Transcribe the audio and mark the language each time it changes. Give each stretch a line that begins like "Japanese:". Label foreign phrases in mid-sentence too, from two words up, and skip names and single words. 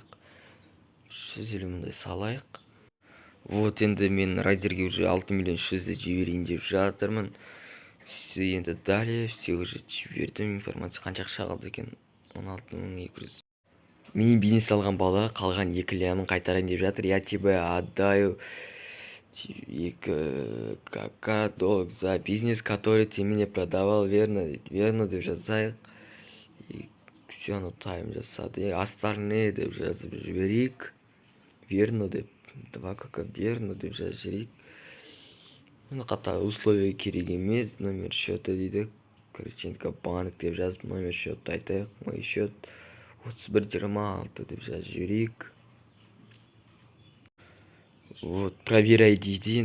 Kazakh: 350 мыңдай салайық. Вот, енді мен райдерге уже 6 миллион 300 жіберейін деп жатырмын. Енді
Russian: далее все уже
Kazakh: жібердім. Информация қанша ақша қалды екен? 16200. Менің бизнес алған балаға қалған 2 лямын қайтарайын деп жатыр.
Russian: Я тебе отдаю 2к долг за бизнес, который ты мне продавал, верно?
Kazakh: Верно деп жазайық.
Russian: И все,
Kazakh: тайм жасады. Остальные деп жазып жіберейік. Верно деп 2к верно деп жазып жіберейік. Мына қатар условия керек емес.
Russian: Номер счета дейді.
Kazakh: Короче, банк деп жазып номер счетты айтайық.
Russian: Мой счет
Kazakh: 3126 деп жазып жіберейік.
Russian: Вот, проверяй дейді.